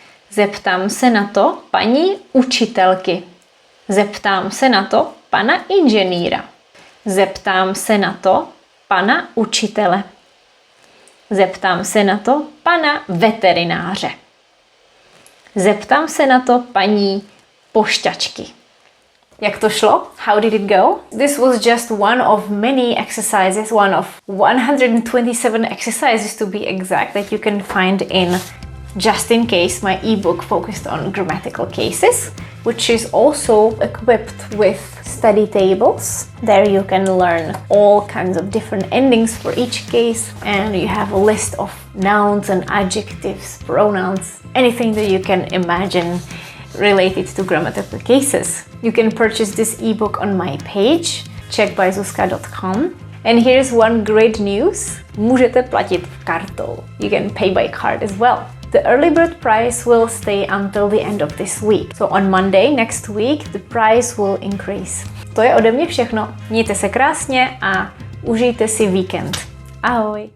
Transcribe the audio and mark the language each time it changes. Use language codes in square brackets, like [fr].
[cs] Zeptám se na to paní učitelky. Zeptám se na to pana inženýra. Zeptám se na to pana učitele. Zeptám se na to pana veterináře. Zeptám se na to paní pošťačky. Jak to šlo? [en] How did it go? This was just one of many exercises, one of 127 exercises to be exact, that you can find in Just in Case, my ebook focused on grammatical cases, which is also equipped with study tables. There you can learn all kinds of different endings for each case, and you have a list of nouns and adjectives, pronouns, anything that you can imagine related to grammatical cases. You can purchase this ebook on my page, czechbyzuzka.com. And here's one great news. [cs] Můžete platit kartou. [en] You can pay by card as well. The early bird price will stay until the end of this week. So on Monday next week, the price will increase. [cs] To je ode mě všechno. Mějte se krásně a užijte si víkend. Ahoj!